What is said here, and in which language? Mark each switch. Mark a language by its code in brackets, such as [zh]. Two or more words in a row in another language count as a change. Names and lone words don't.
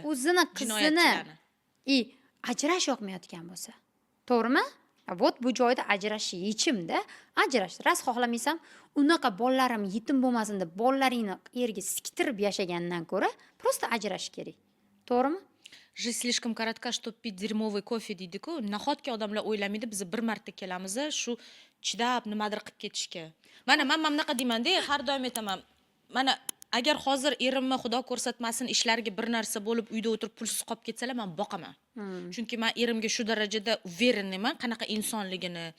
[uz] O'zini qizini Jinoyatchilarni. ajrash yoqmayotgan bo'lsa, to'g'rimi? Вот bu joyda ajrash yechimda. Ajrash. Rost xohlamaysam, unaqa bolalarim yetim bo'lmasin deb bolalaringni yerga siktirib yashagandan ko'ra, просто ajrash kerak. To'g'rimi? [ru] Жизнь слишком коротка, чтобы пить дерьмовый кофе deydi-ku. [uz] Nahotki odamlar o'ylamaydi, biz bir marta kelamiz, shu chidab nimadir qilib ketishga. Mana men bunaqa deyman-da, har doim aytaman. Mana agar hozir erimni xudo ko'rsatmasin ishlariga bir narsa bo'lib uyda o'tirib pulsiz qolib ketsalar, men boqaman. Chunki men erimga shu darajada uverenman qanaqa insonligini.